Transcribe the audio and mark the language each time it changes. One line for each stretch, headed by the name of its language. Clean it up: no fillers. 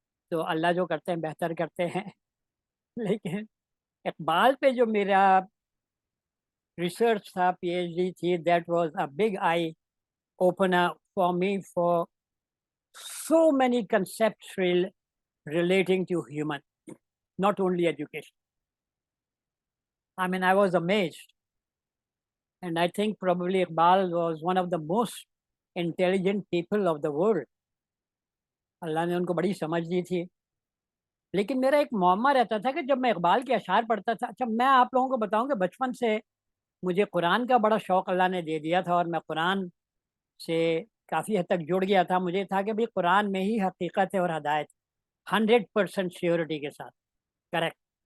Hindi: तो अल्लाह जो करते हैं बेहतर करते हैं। लेकिन इकबाल पे जो मेरा रिसर्च था, PhD थी,
English: That was a big eye opener for me for so many concepts relating to human, not only education. I mean, I was amazed. And I think probably Iqbal was one of the most intelligent people of the world.
Hindi: अल्लाह ने उनको बड़ी समझ दी थी। लेकिन मेरा एक मौमा रहता था कि जब मैं इकबाल के अशार पढ़ता था, अच्छा मैं आप लोगों को बताऊं कि बचपन से मुझे कुरान का बड़ा शौक़ अल्लाह ने दे दिया था, और मैं कुरान से काफ़ी हद तक जुड़ गया था। मुझे था कि भाई कुरान में ही हकीकत है और हदायत, 100% श्योरिटी के साथ करेक्ट।